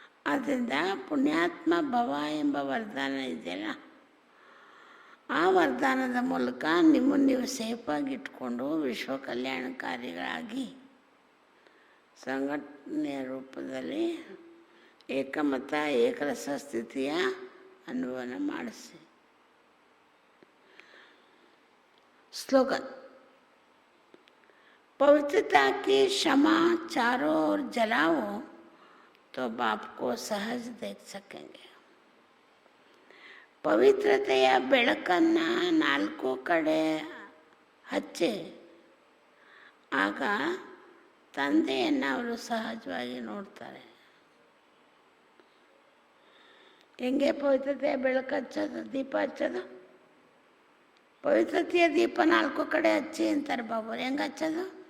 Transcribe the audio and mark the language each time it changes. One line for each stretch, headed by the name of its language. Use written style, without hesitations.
Kannada: ಆದ್ದರಿಂದ ಪುಣ್ಯಾತ್ಮ ಭವ ಎಂಬ ವರದಾನ ಇದೆಯಲ್ಲ, ಆ ವರದಾನದ ಮೂಲಕ ನಿಮ್ಮನ್ನು ನೀವು ಸೇಫಾಗಿ ಇಟ್ಕೊಂಡು ವಿಶ್ವ ಕಲ್ಯಾಣಕಾರಿಗಳಾಗಿ ಸಂಘಟನೆಯ ರೂಪದಲ್ಲಿ ಏಕಮತ ಏಕರಸ ಸ್ಥಿತಿಯ ಅನುಭವನ ಮಾಡಿಸಿ.
Hindi: स्लोगन: पवित्रता की क्षमा चारों ओर जलाओ तो बाप को सहज देख सकेंगे.
Kannada: ಪವಿತ್ರತೆಯ ಬೆಳಕನ್ನು ನಾಲ್ಕು ಕಡೆ ಹಚ್ಚಿ ಆಗ ತಂದೆಯನ್ನು ಅವರು ಸಹಜವಾಗಿ ನೋಡ್ತಾರೆ. ಹೆಂಗೆ ಪವಿತ್ರತೆಯ ಬೆಳಕು ಹಚ್ಚೋದು, ದೀಪ ಹಚ್ಚೋದು? ಪವಿತ್ರತೆಯ ದೀಪ ನಾಲ್ಕು ಕಡೆ ಹಚ್ಚಿ ಅಂತಾರೆ ಬಾಬುರು. ಹೆಂಗೆ ಹಚ್ಚೋದು?